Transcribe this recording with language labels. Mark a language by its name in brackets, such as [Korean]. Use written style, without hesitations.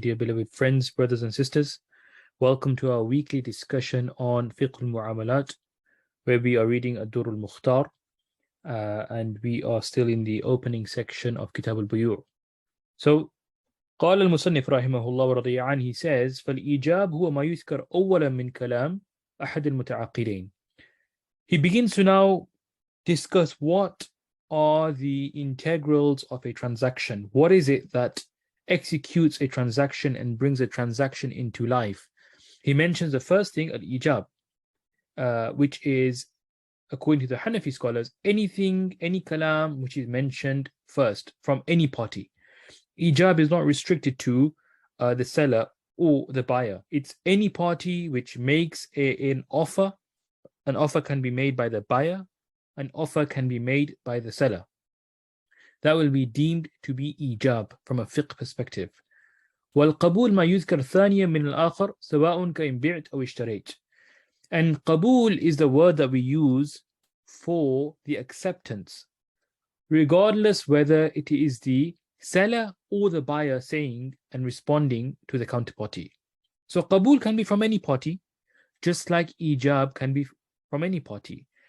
[English] Dear beloved friends, brothers and sisters, welcome to our weekly discussion on Fiqh al-Mu'amalat, where we are reading al-Durr al-Mukhtar, and we are still in the opening section of Kitab al-Buyur. So, [Arabic] قال المصنف رحمه الله ورضي عنه, [English] he says, [Arabic] فالإيجاب هو ما يذكر أولا من كلام أحد المتعاقدين. [English] He begins to now discuss what are the integrals of a transaction. What is it that executes a transaction and brings a transaction into life? He mentions the first thing, al-ijab, which is, according to the Hanafi scholars, anything, any kalam which is mentioned first from any party. Ijab is not restricted to the seller or the buyer. It's any party which makes an offer. An offer can be made by the buyer. An offer can be made by the seller. That will be deemed to be ijab from a fiqh perspective. [Arabic] والقبول ما يذكر ثانيا من الآخر سواء كإن بعت أو اشتريت. [English] And qabul is the word that we use for the acceptance, regardless whether it is the seller or the buyer saying and responding to the counterparty. So qabul can be from any party, just like ijab can be from any party.